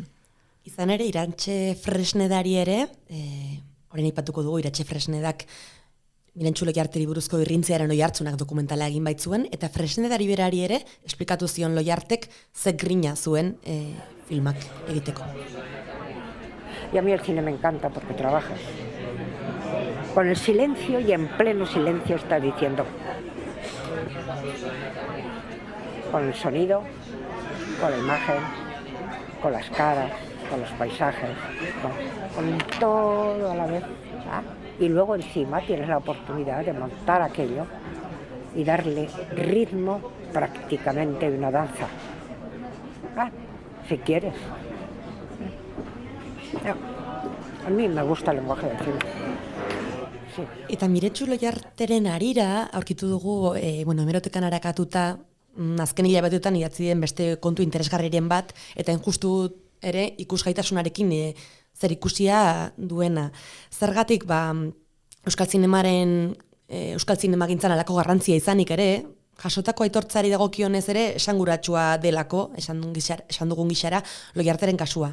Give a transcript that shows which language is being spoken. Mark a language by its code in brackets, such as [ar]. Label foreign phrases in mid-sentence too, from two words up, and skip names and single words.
[eu] Izan ere, Iratxe Fresnedari ere, orain aipatuko dugu, Iratxe Fresnedak Mirentxu Loiarteri buruzko irrintziaren Oiartzunak dokumentala egin baitzuen, eta Fresnedari berari ere, esplikatu zion Loiartek ze grina zuen filmak egiteko. [es] Y a mí el cine me encanta porque trabajas con el silencio y en pleno silencio está diciendo, con el sonido, con la imagen, con las caras, con los paisajes, con todo a la vez. Y luego encima tienes la oportunidad de montar aquello y darle ritmo prácticamente de una danza. Si quieres. A mí me gusta el lenguaje del cine. Sí. [eu] Eta Mirentxu Loiarteren harira aurkitu dugu, hemerotekan arakatuta, azken hilabetetan idatzi den beste kontu interesgarriren bat, eta injustu ere ikusgaitasunarekin zer ikusia duena. Zergatik, Euskal Zinemagintzan alako garrantzia izanik ere, jasotako aitortzari dagokionez ere esanguratsua delako, esan dugun gixara, Loiarteren kasua.